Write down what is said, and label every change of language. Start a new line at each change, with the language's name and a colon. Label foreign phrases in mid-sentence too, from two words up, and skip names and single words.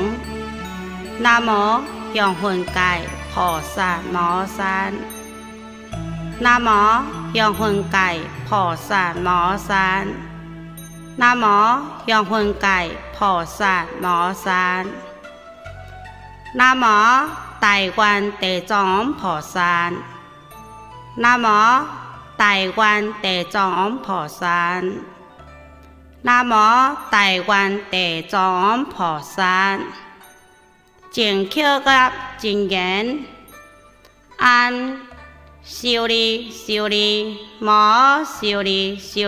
Chinese: 南无香魂界菩萨摩诃。南无香魂界菩萨摩诃。南无香魂界菩萨摩诃。南无大願地藏菩薩。南無大願地藏菩薩。南無大願地藏菩薩。淨口覺真言，安修利修利，摩修利修